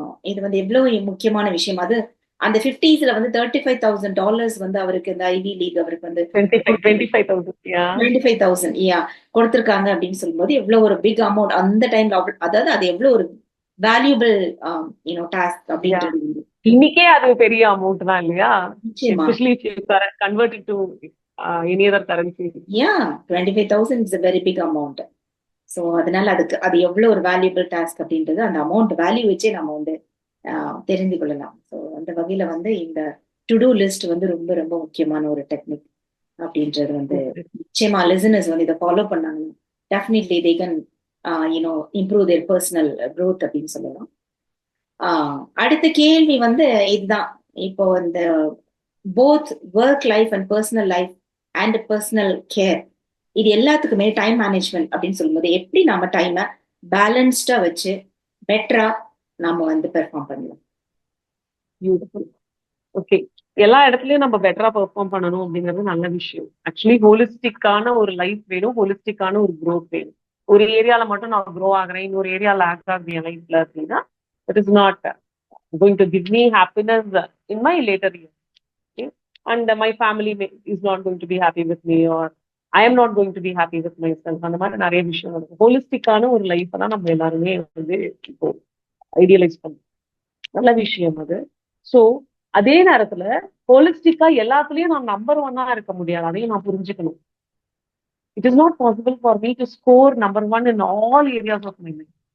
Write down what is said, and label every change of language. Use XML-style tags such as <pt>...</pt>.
<ta>இது வந்து எவ்வளவு முக்கியமான விஷயம். அது அந்த 50s வந்து $35,000 வந்து அவருக்கு இந்த ஐவி லீக் அவருக்கு வந்து 25,000 கொடுத்திருக்காங்க அப்படின்னு சொல்லும்போது எவ்வளவு ஒரு பிக் அமௌண்ட் அந்த டைம்ல. அதாவது அது எவ்வளவு ஒரு வேல்யூபிள் டாஸ்க் அப்படின்றது. இன்னைக்கே அது பெரிய அமௌண்ட் தான் இல்லையா?</ta> <en>Especially converted to any other currency. 25,000 is a very big amount.</en> <ta>So அதனால அது எவ்வளவு ஒரு வேல்யூபிள் டாஸ்க் அப்படின்றது அந்த அமௌண்ட் வேல்யூ வச்சே நம்ம வந்து தெரிந்து கொள்ளலாம். ஸோ அந்த வகையில வந்து இந்த டு டூ லிஸ்ட் வந்து ரொம்ப ரொம்ப முக்கியமான ஒரு டெக்னிக் அப்படின்றது வந்து நிச்சயமா லிசனர்ஸ் வந்து இதை ஃபாலோ பண்ணாங்கன்னா</ta> <en>definitely they can improve their personal growth</en> <ta>அப்படின்னு சொல்லலாம். அடுத்த கேள்வி வந்து இதுதான். இப்போ இந்த</ta> <en>both work life and personal life and personal care</en> <ta>இது எல்லாத்துக்குமே டைம் மேனேஜ்மெண்ட் அப்படின்னு சொல்லும்போது எப்படி நாம டைமை பேலன்ஸ்டா வச்சு பெட்டரா நாம வந்து பெர்ஃபார்ம் பண்ணலாம்?</ta> <en>Beautiful.</en> <ta>ஓகே, எல்லா இடத்துலயும் நம்ம பெட்டரா பெர்ஃபார்ம் பண்ணணும் அப்படிங்கிறது நல்ல விஷயம். ஆக்சுவலி ஹோலிஸ்டிக்கான ஒரு லைஃப் வேணும், ஹோலிஸ்டிக்கான ஒரு க்ரோத் வேணும். ஒரு ஏரியால மட்டும் நான் க்ரோ ஆகுறேன், இன்னொரு ஏரியா லேக் ஆகுது என் லைஃப்ல அப்படின்னா,</ta> <en>It is not going to give me happiness in my later years. Okay? And my family is not going to be happy with me, or I am not going to be happy with myself.</en> <ta>அந்த மாதிரி நிறைய விஷயம் இருக்கு. ஹோலிஸ்டிக்கான ஒரு life தான் நம்ம எல்லாருமே வந்து இப்போ ஐடியலைஸ் பண்ணுவோம். நல்ல விஷயம் அது. ஸோ அதே நேரத்துல ஹோலிஸ்டிக்கா எல்லாத்துலயும் நான் நம்பர் ஒன்னா இருக்க முடியாது. அதையும் நான் புரிஞ்சுக்கணும்.</ta> <en>It is not possible for me to score number one in all areas of my life.</en>